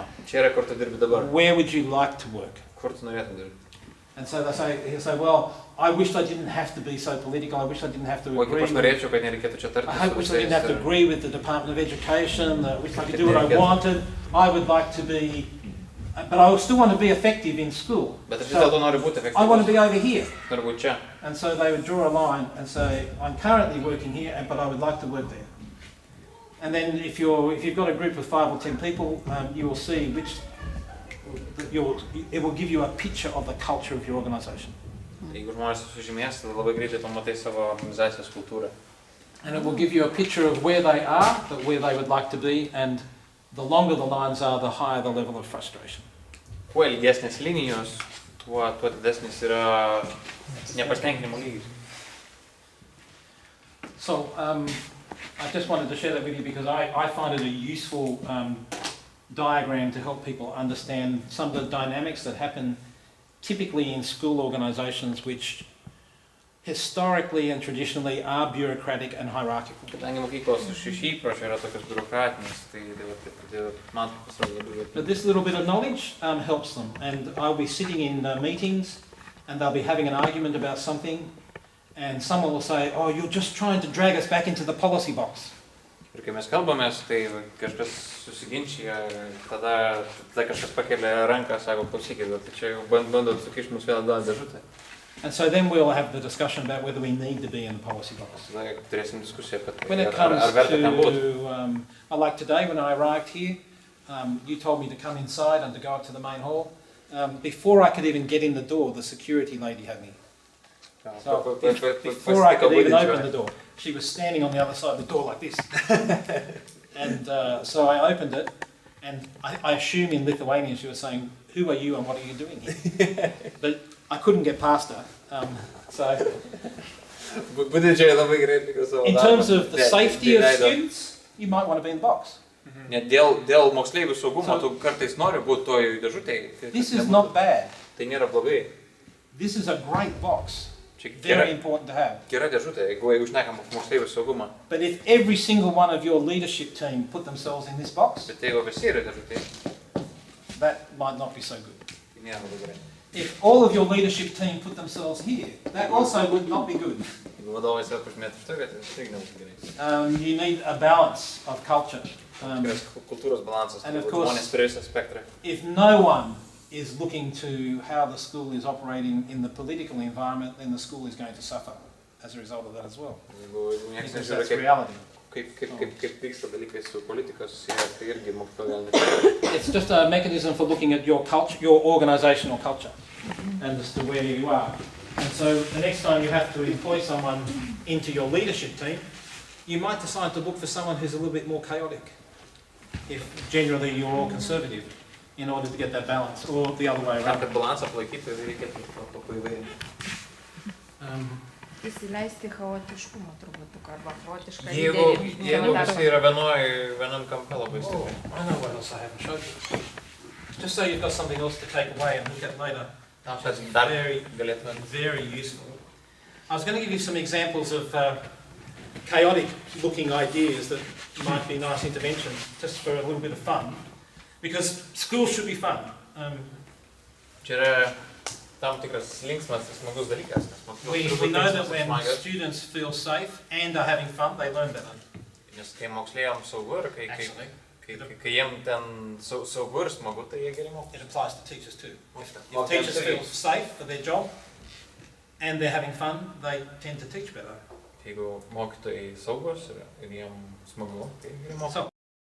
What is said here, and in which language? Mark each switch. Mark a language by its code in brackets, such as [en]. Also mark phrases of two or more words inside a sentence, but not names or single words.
[en] Where would you like to work? And so he'll say, well, I wish I didn't have to be so political. I wish I didn't have to agree. I wish I didn't have to agree with the Department of Education. I wish I could do what I wanted. I would like to be But I still want to be effective in school. [lt] Bet aš vis dėlto noriu būti efektyvus. [en] I want to be over here. [lt] Noriu būti čia. [en] And so they would draw a line and say, I'm currently working here, but I would like to work there. And then if you've got a group of 5 or 10 people, you will see it will give you a picture of the culture of your organization. [lt] Jeigu žmonės sužymės, tai labai greitai pamatai savo organizacijos kultūrą. [en] And it will give you a picture of where they are, where they would like to be, and the longer the lines are, the higher the level of frustration. [lt] Kuo ilgesnės linijos, tuo didesnis yra nepasitenkinimo lygis. [en] So, I just wanted to share that with you because I find it a useful diagram to help people understand some of the dynamics that happen typically in school organizations which historically and traditionally are bureaucratic and hierarchical. [lt] Kadangi mokyklos iš įpročio yra tokios biurokratinės, tai man pasirodo labai vertinga. [en] But this little bit of knowledge helps them, and I'll be sitting in meetings and they'll be having an argument about something, and someone will say, oh, you're just trying to drag us back into the policy box. [lt] Ir kai mes kalbamės, tai kažkas susiginčia, tada kažkas pakelia ranką, sako, klausykit, tai čia jau bandot sukišti mus vėl atgal dėžutę. [en] And so then we'll have the discussion about whether we need to be in the policy box. [lt] Turėsim diskusiją apie [en] When it comes to, like today when I arrived here, you told me to come inside and to go up to the main hall. Before I could even get in the door, the security lady had me. So before I could even open the door, she was standing on the other side of the door like this. And so I opened it, and I assume in Lithuanian she was saying, who are you and what are you doing here? But I couldn't get past her. In terms of the safety of students, you might want to be in the box. [lt] Net dėl moksleivių saugumo tu kartais nori būti toj dėžutėj. [en] This is not bad. [lt] Tai nėra blogai. [en] This is a great box. Very important to have. [lt] Gera dėžutė, jeigu šnekam moksleivių saugumą. [en] But if every single one of your leadership team put themselves in this box, [lt] Bet jeigu visi yra dėžutėj, [en] that might not be so good. [lt] tai nėra labai gerai. [en] If all of your leadership team put themselves here, that also would not be good. [lt] Jeigu vadovai save pažymėtų šitoj vietoj, tai irgi nebūtų gerai. [en] You need a balance of culture. [lt] Kultūros balansas, [en] And of course, [lt] žmonės per visą spektrą. [en] if no one is looking to how the school is operating in the political environment, then the school is going to suffer as a result of that as well. [lt] Jeigu niekas [en] Because [lt] nežiūri, [en] that's reality. [lt] kaip vyksta dalykai su politikos susiję, tai irgi mokykla gal nežiūri. [en] It's just a mechanism for looking at your culture, your organizational culture, and as to where you are. And so the next time you have to employ someone into your leadership team, you might decide to look for someone who's a little bit more chaotic, if generally you're all conservative, in order to get that balance, or the other way around. [lt] Kad balansą palaikyti, reikėtų paįvairinti. Įsileisti chaotiškumą turbūt, arba chaotišką Jeigu visi yra vienam kampe labai stipriai. [en] I know what else I haven't showed you. Just so you've got something else to take away and look at later. That's Very useful. I was going to give you some examples of chaotic looking ideas that might be nice interventions, just for a little bit of fun. Because schools should be fun. [lt] Čia yra tam tikras linksmas ir smagus dalykas. [en] We know that when students feel safe and are having fun, they learn better. [lt] Nes kai moksleiviams saugu ir kai jiem ten saugu ir smagu, tai jie geriau mokosi. [en] It applies to teachers too. If teachers feel safe for their job and they're having fun, they tend to teach better. [lt] Jeigu mokytojai saugus ir jiem smagu, tai geriau mokosi.